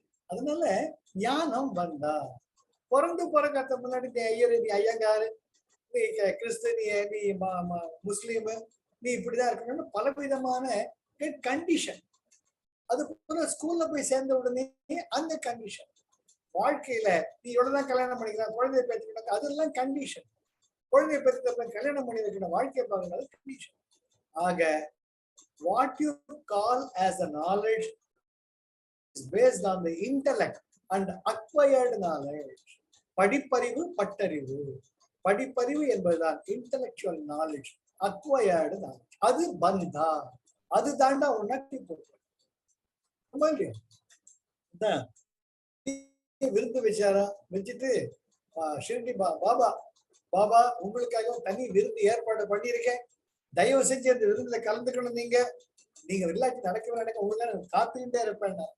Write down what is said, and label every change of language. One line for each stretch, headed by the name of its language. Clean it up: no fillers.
Tamil: அதனால ஞானம் வந்தா. பிறக்காத முன்னாடி நீ ஐயர், நீ ஐயங்காரு, நீ கிறிஸ்தனிய, நீ முஸ்லீமு, நீ இப்படிதான் இருக்கணும்னு பலவிதமான கண்டிஷன். அது போல ஸ்கூல்ல போய் சேர்ந்த உடனே அந்த கண்டிஷன். வாழ்க்கையில நீ எவ்வளவுதான் கல்யாணம் பண்ணிக்கலாம், குழந்தைய பெற்றுக்கிட்ட, அதெல்லாம் கண்டிஷன். குழந்தைய பெற்றுக்க கல்யாணம் பண்ணி வைக்கிற வாழ்க்கையை பார்க்கறது கண்டிஷன்.
English: ஆக what you call as a knowledge is based on the intellect and acquired knowledge.
Tamil: படிப்பறிவு, பட்டறிவு. படிப்பறிவு என்பதுதான்
English: intellectual knowledge, acquired knowledge.
Tamil: அது பந்தா, அது தாண்டா உனக்கு விருந்து வச்சாரா, வச்சுட்டு ஷிரடி பாபா பாபா உங்களுக்காக தனி விருந்து ஏற்பாடு பண்ணியிருக்கேன், தயவு செஞ்சு அந்த விருந்துல கலந்துக்கணும், நீங்க வில்லாட்சி நடக்க உங்களுக்கு காத்துக்கிட்டே இருப்பேன்.